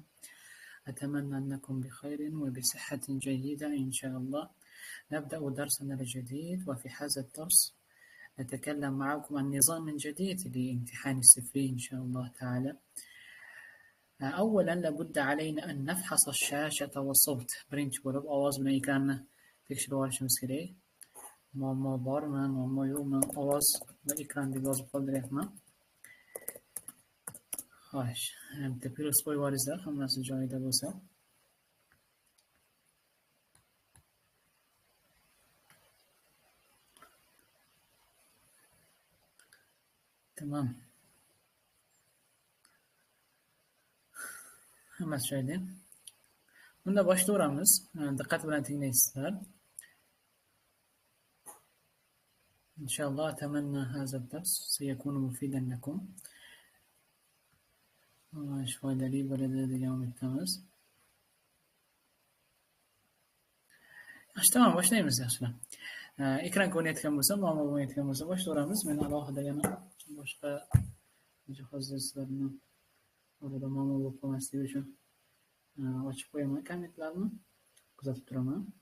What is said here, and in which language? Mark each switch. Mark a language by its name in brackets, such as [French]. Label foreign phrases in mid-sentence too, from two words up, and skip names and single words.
[Arabic] أتمنى أنكم بخير وبصحة جيدة إن شاء الله. نبدأ درسنا الجديد، وفي هذا الدرس نتكلم معكم عن نظام جديد لامتحان السفلي إن شاء الله تعالى. أولا لابد علينا أن نفحص الشاشة والصوت. [Uzbek] birinchi bo'lib ovoz bilan ekranni tekshirib olishimiz kerak. Muammo bormi, muammo yo'qmi? Ovoz va ekran deb yozib qoldiryapman. Xo'sh, bitta plus qo'yib olingizlar, hammasi joyida bo'lsa. Tamam. Hammasi joyida. Bunda boshlayveramiz. Diqqat bilan tinglaysizlar. [Arabic] إن شاء الله أتمنى هذا الدرس سيكون مفيدا لكم. [Uzbek] foydali bo'ladi degan umiddamiz. Tamam, boshlaymiz yaxshilar. Ekran ko'rinayotgan bo'lsa, muammo bo'lmayotgan bo'lsa boshlayveramiz. Men alohida yana boshqa jihozlarni orada muammo bo'lib qolmasligi uchun ochib qo'yaman kommentlarni, kuzatib turaman.